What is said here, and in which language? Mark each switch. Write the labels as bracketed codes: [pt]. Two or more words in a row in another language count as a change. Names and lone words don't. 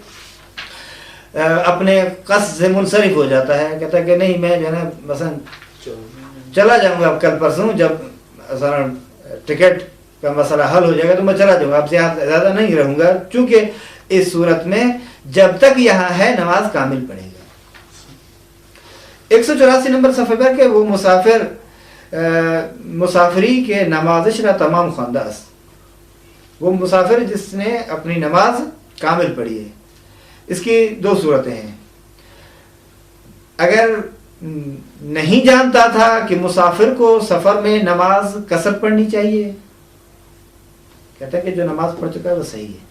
[ur] اپنے قصد سے منصرف ہو جاتا ہے، کہتا ہے کہ نہیں میں جو ہے نا مثلا چلا جاؤں گا کل پرسوں، جب مثلا ٹکٹ کا مسئلہ حل ہو جائے گا تو میں چلا جاؤں گا، اب زیادہ نہیں رہوں گا، چونکہ اس صورت میں جب تک یہاں ہے نماز کامل پڑھے گا. 184 نمبر صفحے پر کہ وہ [fa] مسافری کے نمازش را تمام خوانده است. [ur] وہ مسافر جس نے اپنی نماز کامل پڑھی ہے. اس کی 2 صورتیں ہیں. اگر نہیں جانتا تھا کہ مسافر کو سفر میں نماز قصر پڑھنی چاہیے، کہتا ہے کہ جو نماز پڑھ چکا ہے وہ صحیح ہے.